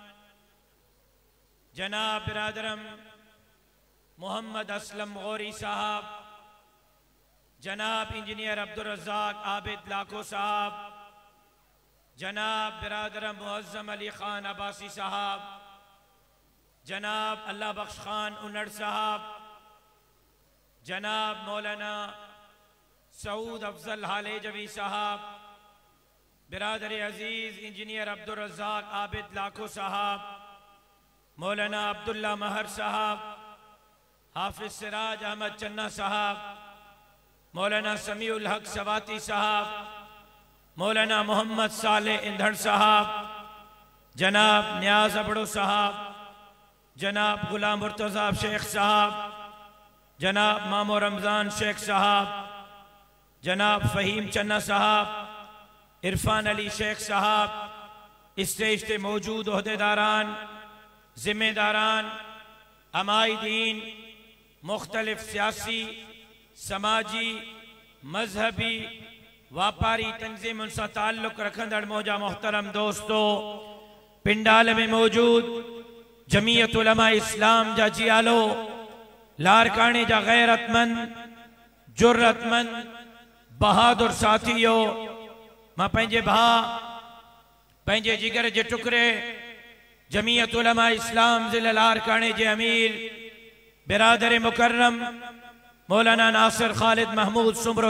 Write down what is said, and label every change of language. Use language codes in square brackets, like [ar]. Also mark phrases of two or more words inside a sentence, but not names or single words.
[sd] जनाब बिरादरम मोहम्मद असलम गौरी साहब, जनाब इंजीनियर अब्दुल रज़ाक आबिद लाखो साहब, जनाब बिरादरम मुअज़्ज़म अली खान अब्बासी साहब, जनाब अल्लाह बख्श खान उन्नड़ साहब, जनाब मौलाना सऊद अफजल हालेजवी साहब, बिरादर अजीज इंजीनियर अब्दुल रज़ाक आबिद लाखो साहब, मौलाना अब्दुल्ला महर साहब, हाफिज सिराज अहमद चन्ना साहब, मौलाना समीउल हक सवाती साहब, मौलाना मोहम्मद साले इंधड़ साहब, जनाब न्याज अबड़ो साहब, जनाब गुलाम मुर्तज़ा शेख साहब, जनाब मामो रमज़ान शेख साहब, जनाब फ़हीम चन्ना साहब, इरफान अली शेख साहब, [ur] اسٹیج پہ موجود عہدیداران، ذمہ داران، عمائدین، مختلف سیاسی، سماجی، مذہبی، واپاری تنظیموں سے تعلق [sd] रखंदड़ मौजा मोहतरम दोस्तों, पिंडाल में मौजूद जमीयत उलमा इस्लाम जा जियालो, लारकाने जा गैरतमंद, जुर्रतमंद, बहादुर साथियों, मां पंहिंजे भाउ पंहिंजे जिगर जे टुकड़े जमीयत उलमा इस्लाम ज़िला लारकाने जे अमीर बिरादर मुकर्रम मौलाना नासिर खालिद महमूद सुमरो